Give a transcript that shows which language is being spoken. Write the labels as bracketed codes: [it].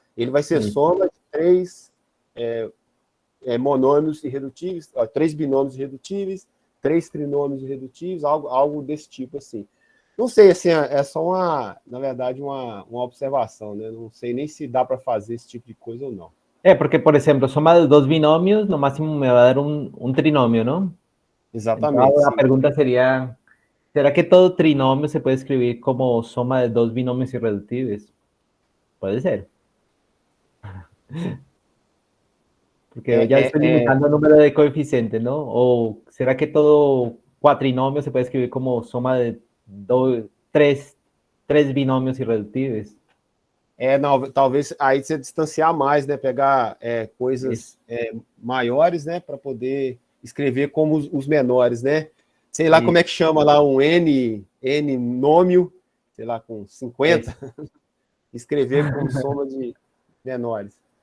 [pt] Ele vai ser soma de 3 monômios irredutíveis, 3 binômios irredutíveis, 3 trinômios irredutíveis, algo desse tipo, assim. Não sei, assim, é só na verdade, uma observação, né? Não sei nem se dá para fazer esse tipo de coisa ou não. [es] Porque, por ejemplo, soma de dos binomios, lo máximo me va a dar un trinomio, ¿no? [pt] Exatamente, [es] Entonces, la [pt] sim. [es] pregunta sería, ¿será que todo trinomio se puede escribir como soma de dos binomios irreductibles? Puede ser. Porque ya estoy limitando el número de coeficientes, ¿no? ¿O será que todo cuatrinomio se puede escribir como soma de tres binomios irreductibles? [pt] Não, talvez aí você distanciar mais, né? Pegar coisas maiores, né? Para poder escrever como os menores, né? Sei lá como é que chama lá um N nômio, sei lá, com 50, escrever como soma de menores.